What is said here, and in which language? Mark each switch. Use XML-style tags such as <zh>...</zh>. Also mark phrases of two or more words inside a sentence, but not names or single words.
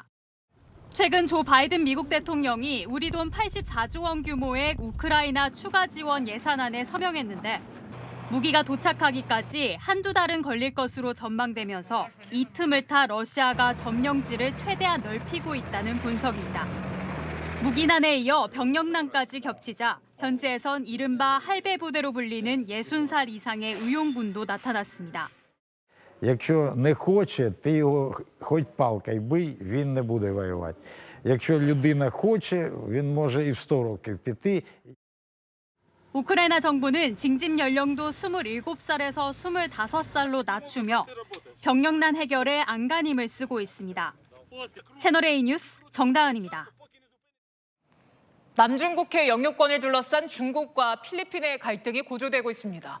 <ko>최근 조 바이든 미국 대통령이 우리 돈 84조 원 규모의 우크라이나 추가 지원 예산안에 서명했는데 무기가 도착하기까지 한두 달은 걸릴 것으로 전망되면서 이 틈을 타 러시아가 점령지를 최대한 넓히고 있다는 분석입니다. 무기난에 이어 병력난까지 겹치자 현지에선 이른바 할배 부대로 불리는 60살 이상의 의용군도 나타났습니다.</ko> <uk>Якщо не хоче, ти його хоч палкою бий, він не буде воювати. Якщо людина хоче, він може і в 100 років піти.</uk> <ko>우크라이나 정부는 징집 연령도 27살에서 25살로 낮추며 병력난 해결에 안간힘을 쓰고 있습니다. 채널A 뉴스 정다은입니다. 남중국해 영유권을 둘러싼 중국과 필리핀의 갈등이 고조되고 있습니다.</ko>